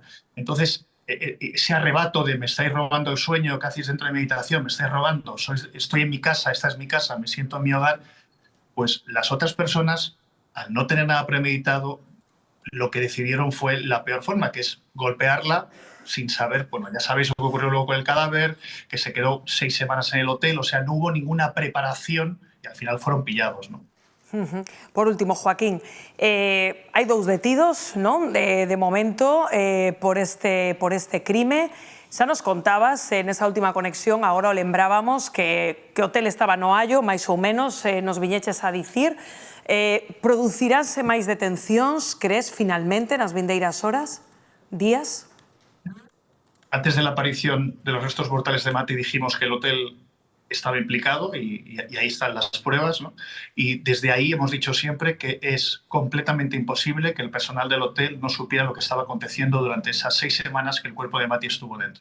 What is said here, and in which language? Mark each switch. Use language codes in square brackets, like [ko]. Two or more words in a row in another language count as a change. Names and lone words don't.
[es] Entonces, ese arrebato de me estáis robando el sueño que hacéis dentro de mi habitación, me estáis robando, estoy en mi casa, esta es mi casa, me siento en mi hogar, pues las otras personas, al no tener nada premeditado, lo que decidieron fue la peor forma, que es golpearla sin saber, bueno, ya sabéis lo que ocurrió luego con el cadáver, que se quedó 6 semanas en el hotel, o sea, no hubo ninguna preparación y al final fueron pillados, ¿no? [gl] Por último, Joaquín, hai 2 detidos, non? De momento, por este crime. Xa nos contabas, nesa última conexión, agora o lembrábamos, que o hotel estaba no Allo, máis ou menos, nos viñeches a dicir. Produciránse máis detencións, crees, finalmente, nas vindeiras horas, días? [es] Antes de la aparición de los restos mortales de Mati dijimos que el hotel estaba implicado y ahí están las pruebas, ¿no? Y desde ahí hemos dicho siempre que es completamente imposible que el personal del hotel no supiera lo que estaba aconteciendo durante esas 6 semanas que el cuerpo de Mati estuvo dentro.